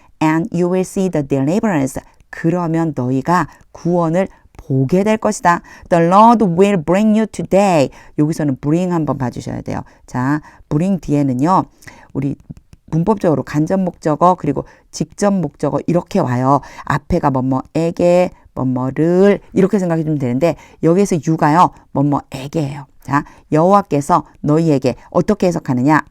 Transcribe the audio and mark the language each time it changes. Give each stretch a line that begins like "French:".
English: And you will see the deliverance.
Korean: 그러면 너희가 구원을 보게 될 것이다.
English: The Lord will bring you today.
Korean: 여기서는 bring 한번 봐주셔야 돼요. 자, bring 뒤에는요. 우리 문법적으로 간접 목적어 그리고 직접 목적어 이렇게 와요. 앞에가 뭐뭐에게 뭐뭐를 이렇게 생각해 주면 되는데 여기에서 you가요. 뭐뭐에게예요. 자, 여호와께서 너희에게 어떻게 해석하느냐?